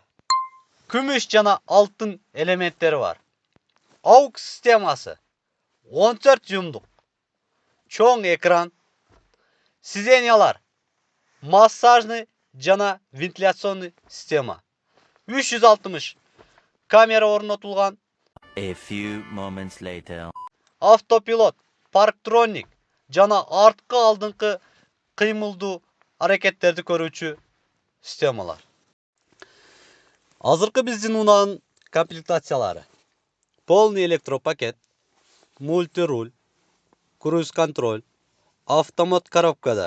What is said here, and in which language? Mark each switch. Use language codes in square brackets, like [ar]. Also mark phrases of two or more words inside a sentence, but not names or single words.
[ky] Күмүш жана алтын элементтери бар. AUX системасы. 14 жуумдук. Чоң экран. Сиденьялар. [ru] Массажный жана вентиляционный система. [ky] 360 камера орнотулган. [en] A few moments later. [ky] Автопилот, парктроник жана арткы алдыңкы кыймылдуу аракеттерди көрүүчү системалар. Азыркы биздин унаанын комплектациялары: [ru] полный электропакет, мультируль, круиз контроль, [ky] автомат коробкада.